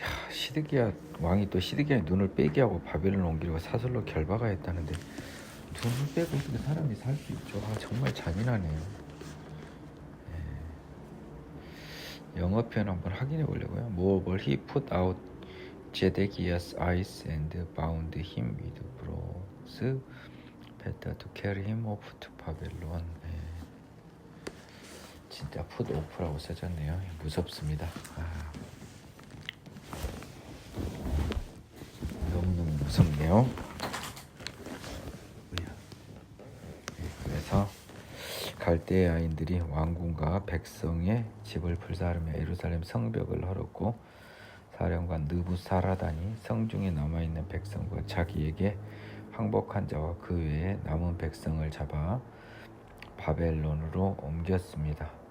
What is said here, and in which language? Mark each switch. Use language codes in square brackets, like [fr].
[ko] 시드기야 왕이 또 시드기야의 눈을 빼게 하고 바벨론 옮기려고 사슬로 결박하였다는데 눈을 빼고 어떻게 사람이 살 수 있죠? 정말 잔인하네요. 영어 표현 한번 확인해 보려고요. [en] Moreover, he put out Zedekiah's eyes and bound him with bronze fetter to carry him off to Babylon. [ko] 진짜 [en] put off [ko] 라고 써졌네요. 무섭습니다. 너무너무 무섭네요. 그래서 갈대아인들이 왕궁과 백성의 집을 불사르며 예루살렘 성벽을 헐었고 사령관 느부사라단이 성중에 남아있는 백성과 자기에게 항복한 자와 그 외에 남은 백성을 잡아 바벨론으로 옮겼습니다.